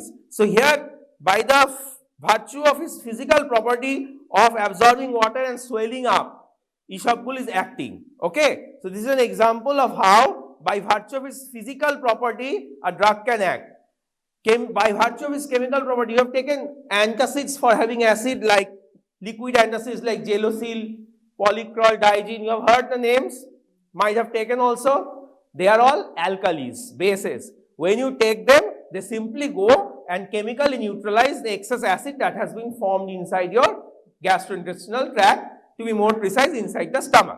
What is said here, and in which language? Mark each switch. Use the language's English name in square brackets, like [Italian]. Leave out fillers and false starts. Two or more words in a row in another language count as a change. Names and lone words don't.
[English] So here, by the virtue of its physical property of absorbing water and swelling up, isabgol is acting. Okay, so this is an example of how by virtue of its physical property a drug can act. By virtue of its chemical property, you have taken antacids for having acid like liquid antacids like gelocil, polycrol, diazine. You have heard the names, might have taken also. They are all alkalis, bases. When you take them, they simply go and chemically neutralize the excess acid that has been formed inside your gastrointestinal tract, to be more precise, inside the stomach.